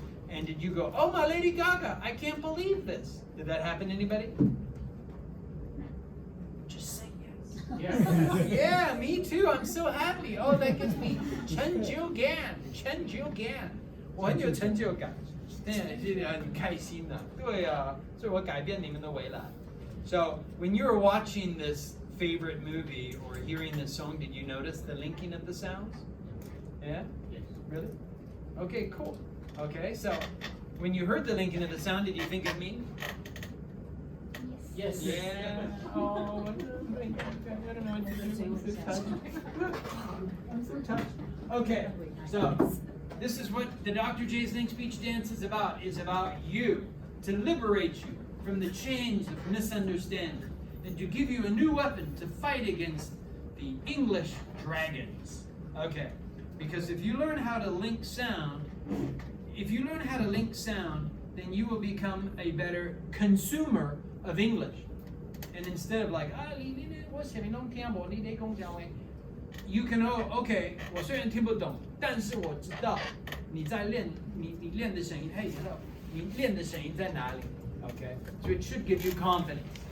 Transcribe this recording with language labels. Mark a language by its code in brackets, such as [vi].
[en] And did you go, oh my Lady Gaga, I can't believe this. Did that happen to anybody? Just say yes. Yeah, yeah, me too. I'm so happy. Oh, that gives me 成就感. [zh] 我很有成就感.对，很开心的. 对啊，所以我改变你们的未来. [en] So, when you were watching this favorite movie or hearing this song, did you notice the linking of the sounds? Yeah? Yes. Really? Okay, cool. Okay, so when you heard the linking of the sound, did you think of me? Yes. Yeah. Oh, I don't know what to do. I'm so touched. Okay, so this is what the Dr. J's Think Speech Dance is about you, to liberate you from the chains of misunderstanding and to give you a new weapon to fight against the English dragons. Okay, because if you learn how to link sound, then you will become a better consumer of English. And instead of like, you can know, okay, [zh] 我虽然听不懂，但是我知道你在练，你练的声音， [en] hey, hello, [zh] 你练的声音在哪里? [en] Okay, so it should give you confidence.